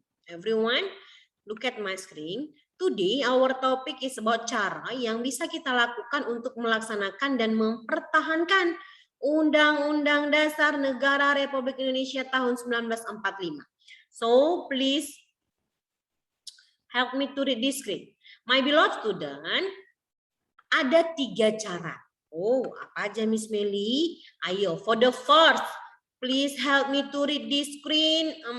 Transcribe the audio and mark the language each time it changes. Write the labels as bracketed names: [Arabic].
[English] Everyone, look at my screen. [Indonesian] Today our topic is about cara yang bisa kita lakukan untuk melaksanakan dan mempertahankan Undang-Undang Dasar Negara Republik Indonesia tahun 1945. [English] So please help me to read this screen. My beloved student, ada 3 cara. Oh, apa aja Miss Meli? Ayo, for the first, please help me to read this screen.